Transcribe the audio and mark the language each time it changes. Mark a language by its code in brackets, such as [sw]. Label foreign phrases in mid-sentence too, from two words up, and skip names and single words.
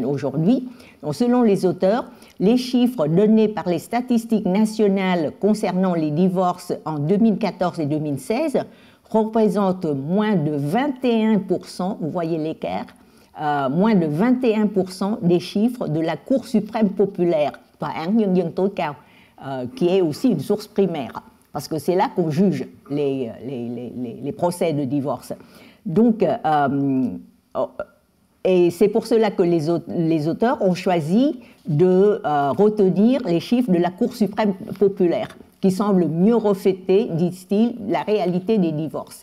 [fr] aujourd'hui, donc selon les auteurs, les chiffres donnés par les statistiques nationales concernant les divorces en 2014 et 2016 représentent moins de 21%, vous voyez l'écart, moins de 21% des chiffres de la Cour suprême populaire, [vi] Tòa án Nhân dân tối cao, [fr] qui est aussi une source primaire, parce que c'est là qu'on juge les procès de divorce. Donc, et c'est pour cela que les auteurs ont choisi de retenir les chiffres de la Cour suprême populaire, qui semblent mieux refléter, disent-ils, la réalité des divorces.